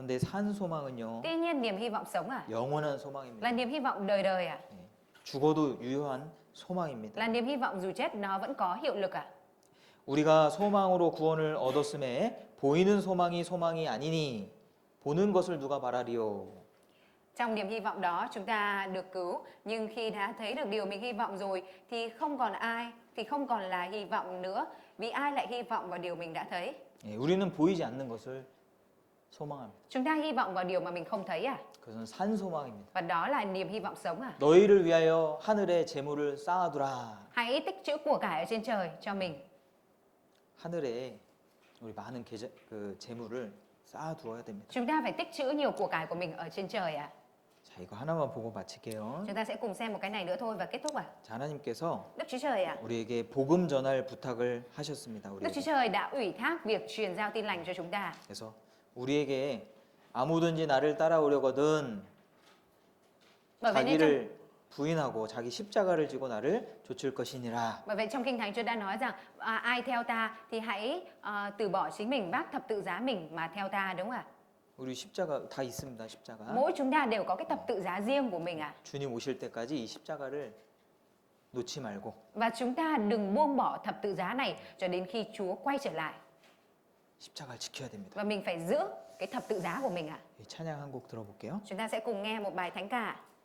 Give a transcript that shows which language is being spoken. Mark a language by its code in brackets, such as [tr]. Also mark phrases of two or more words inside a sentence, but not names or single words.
[ko] 그런데 산 소망은요. [vi] Tuy nhiên niềm hy vọng sống ạ, [ko] 영원한 소망입니다. [vi] là niềm hy vọng đời đời ạ. [ko] 네, 죽어도 유효한 소망입니다. [vi] Là niềm hy vọng dù chết nó vẫn có hiệu lực ạ. [ko] 우리가 소망으로 구원을 얻었음에 보이는 소망이 아니니 보는 것을 누가 바라리요. [vi] Trong niềm hy vọng đó chúng ta được cứu, nhưng khi đã thấy được điều mình hy vọng rồi thì không còn là hy vọng nữa, vì ai lại hy vọng vào điều mình đã thấy. [ko] 예, 우리는 보이지 않는 것을 소망합니다. [vi] Chúng ta hy vọng vào điều mà mình không thấy à? [ko] 그것은 산 소망입니다. [vi] Và đó là niềm hy vọng sống à? [ko] 너희를 위하여 하늘에 재물을 쌓아두라. [vi] Hãy tích trữ của cải ở trên trời cho mình. [ko] 하늘에 우리 많은 재물을 쌓아두어야 됩니다. [vi] Chúng ta phải tích trữ nhiều của cải của mình ở trên trời à? [ko] 자, 이거 하나만 보고 마칠게요. [vi] Chúng ta sẽ cùng xem một cái này nữa thôi và kết thúc à? [ko] 자, 하나님께서 [vi] Đức Chúa Trời à? [ko] 우리에게 복음 전할 부탁을 하셨습니다. [vi] Đức Chúa [ko] 우리에게. [vi] Trời đã ủy thác việc truyền giao tin lành cho chúng ta. [ko] 그래서 우리에게 아무든지 나를 따라오려거든 [vi] Bởi vậy nên [ko] 자기를 부인하고 자기 십자가를 지고 나를 좇을 것이니라. [vi] trong Kinh Thánh Chúa đã nói rằng ai theo ta thì hãy từ bỏ chính mình, vác thập tự giá mình mà theo ta, đúng không ạ? [ko] 우리 십자가 다 있습니다. 십자가. [vi] Mỗi chúng ta đều có cái thập tự giá riêng của mình ạ. [ko] 주님 오실 때까지 이 십자가를 놓지 말고 [vi] Và chúng ta đừng buông bỏ thập tự giá này cho đến khi Chúa quay trở lại. [ko] 십자가를 지켜야 됩니다. [vi] Và mình phải giữ cái thập tự giá của mình ạ. [ko] 이 찬양 한 곡 들어볼게요. [vi] Chúng ta sẽ cùng nghe một bài thánh ca.